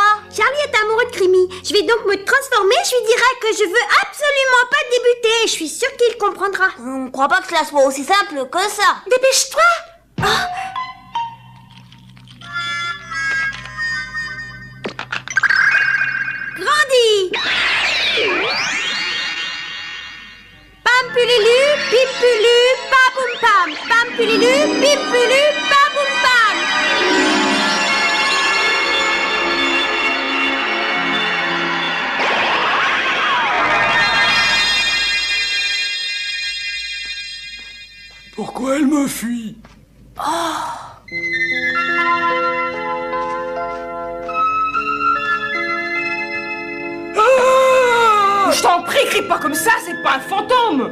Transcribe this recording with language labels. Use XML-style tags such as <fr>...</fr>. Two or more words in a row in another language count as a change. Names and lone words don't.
<fr>Charlie est amoureux de Creamy. Je vais donc me transformer. Je lui dirai que je veux absolument pas débuter. Je suis sûre qu'il comprendra. Je ne crois pas que cela soit aussi simple que ça. Dépêche-toi. Oh. Grandis. Pam pululu, pip pulu, pa boum pam. Pam pululu, pip pulu, pa boum pam. Pourquoi elle me fuit? Je t'en prie, crie pas comme ça, c'est pas un fantôme.</fr>